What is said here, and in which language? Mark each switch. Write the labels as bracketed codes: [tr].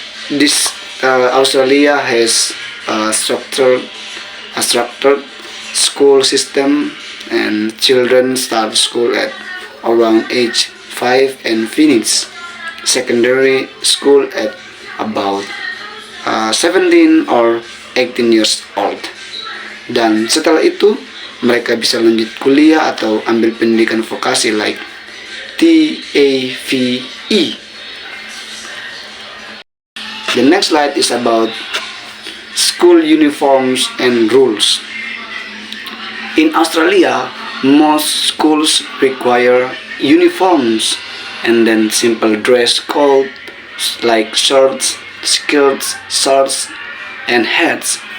[en] This Australia has a structured school system, and children start school at around age 5 and finish secondary school at about 17 or 18 years old. [id] Dan setelah itu mereka bisa lanjut kuliah atau ambil pendidikan vokasi [en] like TAVE. The next slide is about school uniforms and rules. In Australia, most schools require uniforms and then simple dress code like shirts, skirts, shorts, and hats.